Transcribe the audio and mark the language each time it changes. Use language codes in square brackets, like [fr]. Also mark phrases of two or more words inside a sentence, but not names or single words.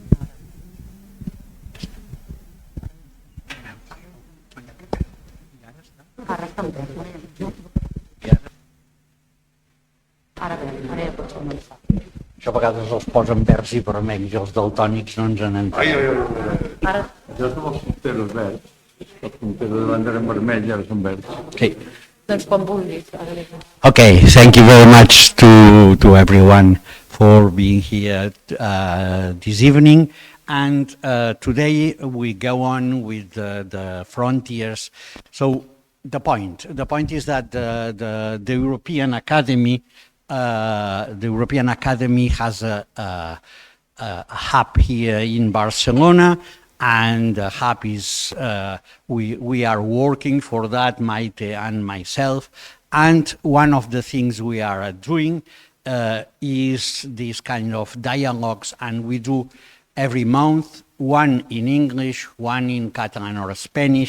[ca] Això a vegades els posen verds i vermells, els daltònics no ens en entenem. Jo som els punteros verds, els punteros davant eren vermells i ara són verds. Sí. Doncs quan vulguis. [en] Okay, thank you very much to everyone for being here this evening. And today we go on with the frontiers. So the point is that the European Academy has a hub here in Barcelona, and the hub is, we are working for that, Maite and myself, and one of the things we are doing is this kind of dialogues, and we do every month, one in English, one in Catalan or Spanish.